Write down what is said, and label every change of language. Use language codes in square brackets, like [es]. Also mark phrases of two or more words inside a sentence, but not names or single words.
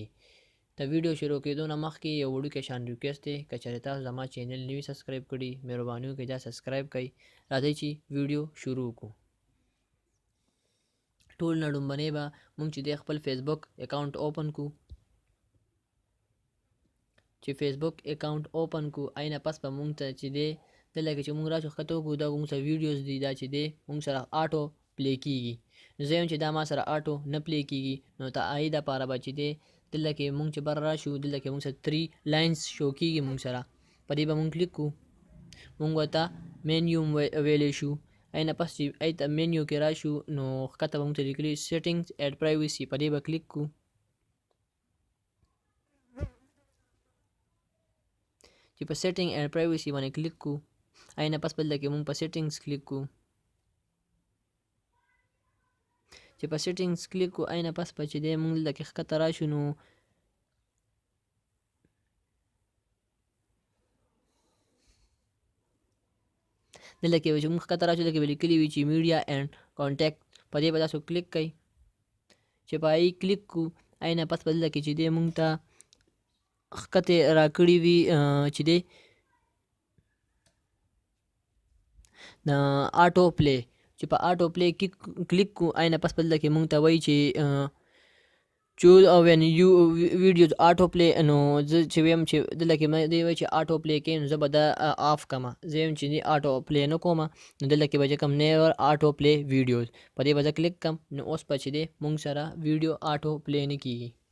[ps] د ویډیو شروع کېدو نه مخکې یو وړوکی شان ریکویسټ دی که چېرې تاسو زما چینل نوي سبسکرایب کړي مهرباني وکړئ دا سبسکرایب کړئ. راځئ چې ویډیو شروع کړو. ټول نه لومړنی به مونږ چې دی خپل فیسبوک اکاونټ اوپن کړو. چې فیسبوک اکاونټ اوپن کړو اینه پس به مونږ ته چې دی دلته کې چې مونږ راشو ښکته وکړو دا مونږ سره ویډیوز دي دا چې دی مونږ سره آټو پلی کېږي. زه یم چې دا ما سره آټو نه پلی کېږي نو د هغې دپاره به چې دی دلته کې مونږ چې بر راشو دلته کې مونږ سره 3 لاینز شو کېږي. مونږ سره په دې به مونږ کلیک کړو. مونږ ورته مینیو ویلی شو. اینه پس چې ایته مینیو کې راشو نو ښکته به مونږ ته لیکلي [en] settings and privacy [ps] په دې به کلیک کړو. چې په [en] setting and privacy [ps] باندې کلیک کړو اینه پس بل کې مونږ په سیټینګز کلیک کړو. چې په سیټینګز کلیک کړو اینه پس به چې دی مونږ دلته کې ښکته راشو نو دلته کې چې مونږ ښکته راشو دلته کې به لیکلي وي چې [en] media and contact [ps] په دې به تاسو کلیک کړئ. چې په هغې کلیک کړو اینه پس به دلته کې چې دی مونږ ته ښکته راکړي وي چې دی د آټو پلی. چې په آټو پلی کلیک کړو اینه پس به دلته کې مونږ ته وایي چې [en] choose when your videos auto play [ps] نو زه چې ویم چې دلته کې دی وایي چې آټو پلی کوي نو زه به دا آف کړمه. زه یم چې آټو پلی نه کومه نو دلته کې به چې کوم [en] never auto play videos [ps] په دې به زه کلیک کړم نو اوس به چې دی مونږ سره ویډیو آټو پلی نه کېږي.